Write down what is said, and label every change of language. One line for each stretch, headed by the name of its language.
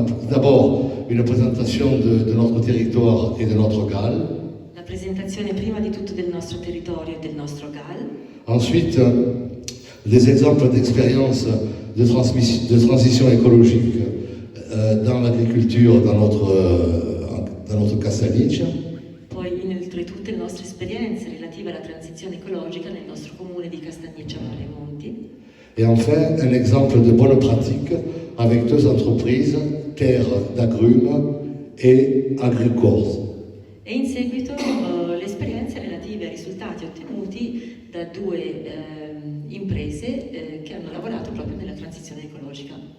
French: D'abord, une présentation de notre territoire et de notre GAL.
Italian: La presentazione prima di tutto del nostro territorio e del nostro GAL.
French: Ensuite, des exemples d'expérience de transition écologique dans l'agriculture, dans notre Castagniccia.
Italian: Poi inoltre tutte le nostre esperienze relative alla transizione ecologica nel nostro comune di Castagniccia Mare Monti.
French: Et enfin, un exemple de bonne pratique avec 2 entreprises, Terre d'Agrumes et Agricors.
Italian: E in seguito le esperienze relative ai risultati ottenuti da 2 imprese che hanno lavorato proprio nella transizione ecologica.